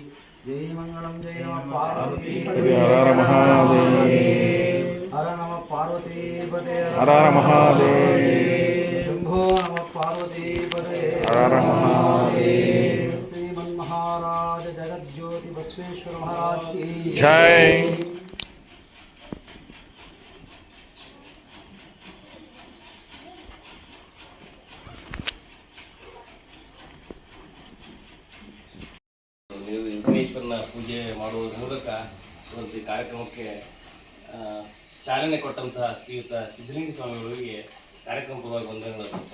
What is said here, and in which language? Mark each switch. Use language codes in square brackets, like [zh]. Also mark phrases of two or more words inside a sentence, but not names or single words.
[sa] जय मङ्गलं जय नमः पार्वती हर नमः पार्वती पदे हर महादेव शंभो नमः पार्वती पदे हर महादेव। [hi] श्रीमन्महाराज जगज्योति बसवेश्वर महाराज की जय। [kn] ವಿಘ್ನೇಶ್ವರನ ಪೂಜೆ ಮಾಡುವುದರ ಮೂಲಕ ಒಂದು ಕಾರ್ಯಕ್ರಮಕ್ಕೆ ಚಾಲನೆ ಕೊಟ್ಟಂತಹ ಶ್ರೀಯುತ ಸಿದ್ಧಲಿಂಗ ಸ್ವಾಮಿಗಳಿಗೆ ಕಾರ್ಯಕ್ರಮ ಪೂರ್ವಕ ವಂದನೆಗಳು.